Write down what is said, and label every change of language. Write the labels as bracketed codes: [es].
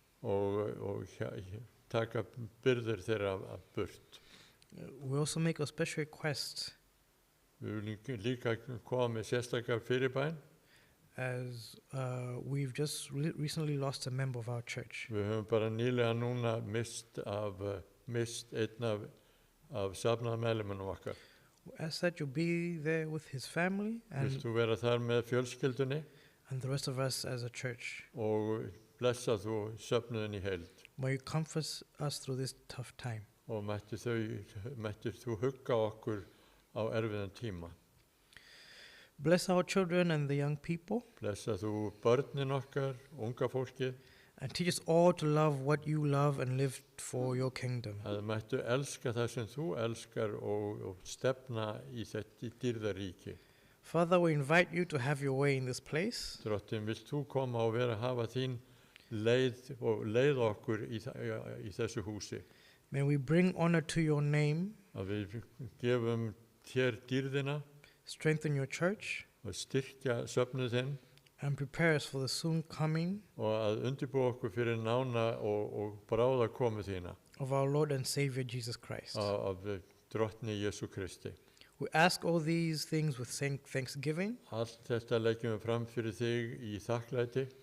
[is] og taka byrðir þeirra af burt. [en] We also make a special request [is] Við viljum líka koma með sérstakar fyrirbæn. [en] as we've just recently lost a member of our church. [is] Við höfum bara nýlega núna mist einn af safnaðarmeðlimunum okkar. [en] We ask that you be there with his family [is] Vilt þú vera þar með fjölskyldunni [en] and the rest of us as a church. [is] og blessa þú söfnuðin í heild. [en] May you comfort us through this tough time. [is] Og mættir þú hugga okkur á erfiðan tíma. [en] Bless our children and the young people, [is] Blessa þú börnin okkar, unga fólkið, [en] and teach us all to love what you love and live for your kingdom. [is] að mættu elska það sem þú elskar og stefna í þetta dýrðaríki. [en] Father, we invite you to have your way in this place. [is] Drottin, vilt þú koma og hafa þín leið og leið okkur í þessu húsi. [en] May we bring honor to your name, [is] Að við gefum þér dýrðina [en] strengthen your church, [is] og styrkja söfnuð þinn [en] and prepare us for the soon coming [is] og að undirbúa okkur fyrir nána og bráða komu þína [en] of our Lord and Savior Jesus Christ. [is] af drottni Jesú Kristi. [en] We ask all these things with thanksgiving. [is] Allt þetta leggjum við fram fyrir þig í þakklæti